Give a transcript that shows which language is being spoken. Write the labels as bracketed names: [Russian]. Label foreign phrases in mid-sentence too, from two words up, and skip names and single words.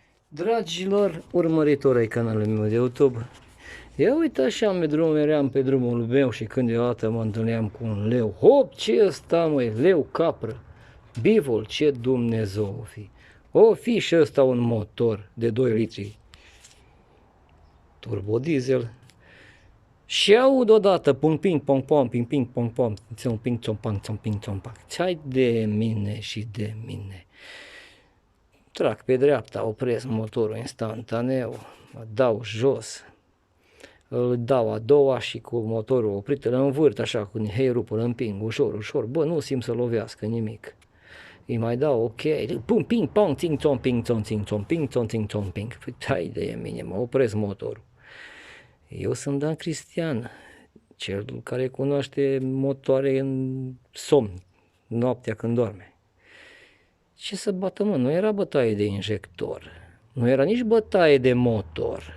[Romanian] Dragilor urmăritori ai canalului meu de YouTube, eu uite așa meream pe drumul meu și când deodată mă întâlneam cu un leu. Hop, ce ăsta măi, leu, capră, bivol, ce Dumnezeu o fi. O fi și ăsta un motor de 2 litri turbodiesel. Și aud odată ping ping pong pong ping ping pong pong țom ping țom pang țom ping țom pang. Ce-ai de mine și de mine? Trag pe dreapta, opresc motorul instantaneu, mă dau jos, îl dau a doua și cu motorul oprit îl învârt așa cu heirul îl împing ușor, ușor, bă, nu simt să lovească nimic. Îi mai dau ok, pum, ping, pong, ting, țom, ping, țom, ting, țom, ping, țom, ting, țom, ping. Păi, hai de mine, mă opresc motorul. Eu sunt Dan Cristian, cel care cunoaște motoare în somn, noaptea când doarme. Ce să bată, mă? Nu era bătaie de injector, nu era nici bătaie de motor.